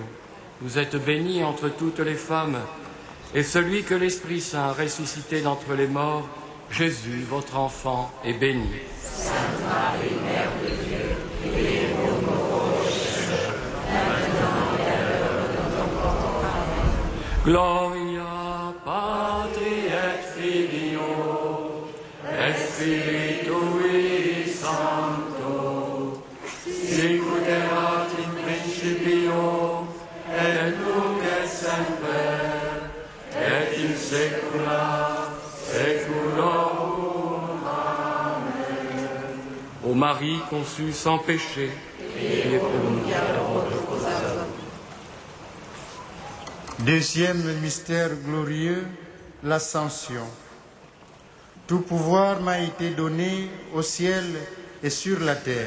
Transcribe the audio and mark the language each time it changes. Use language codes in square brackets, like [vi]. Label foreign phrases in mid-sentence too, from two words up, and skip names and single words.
[fr] Vous êtes bénie entre toutes les femmes, et celui que l'Esprit Saint a ressuscité d'entre les morts, Jésus, votre enfant, est béni. Sainte Marie, Mère de Dieu, priez pour nous pauvres pécheurs, maintenant et à l'heure de notre mort. Amen. [la] Gloria Patri et Filio et Spiritui Sancto, sicut erat in principio et nunc et semper et in saecula saeculorum. Amen. [fr] Ô Marie conçue sans péché, priez pour nous qui adorons vos âmes. Deuxième mystère glorieux, l'Ascension. Tout pouvoir m'a été donné au ciel et sur la terre.